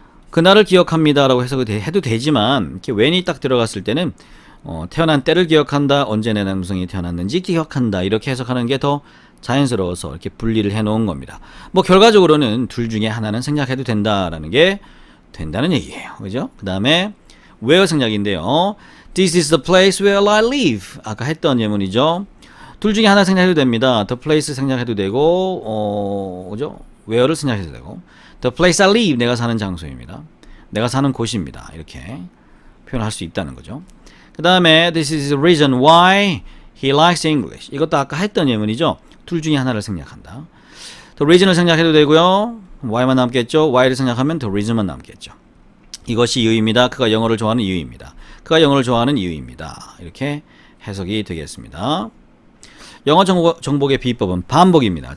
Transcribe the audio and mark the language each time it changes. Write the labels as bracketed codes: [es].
[ko] 그날을 기억합니다라고 해석이 해도 되지만 이렇게 when이 딱 들어갔을 때는 태어난 때를 기억한다. 언제 내 남성이 태어났는지 기억한다. 이렇게 해석하는 게 더 자연스러워서 이렇게 분리를 해놓은 겁니다. 뭐 결과적으로는 둘 중에 하나는 생략해도 된다라는 게 된다는 얘기예요. 그죠? 그 다음에 [en] where 생략인데요. This is the place where I live. [ko] 아까 했던 예문이죠. 둘 중에 하나 생략해도 됩니다. The place 생략해도 되고, 그죠? where를 생략해도 되고. [en] The place I live, [ko] 내가 사는 장소입니다. 내가 사는 곳입니다. 이렇게 표현할 수 있다는 거죠. 그 다음에 [en] this is the reason why he likes English. [ko] 이것도 아까 했던 예문이죠. 둘 중에 하나를 생략한다. The reason을 생략해도 되고요. why만 남겠죠. why를 생략하면 the reason만 남겠죠. 이것이 이유입니다. 그가 영어를 좋아하는 이유입니다. 그가 영어를 좋아하는 이유입니다. 이렇게 해석이 되겠습니다. 영어 정복의 비법은 반복입니다.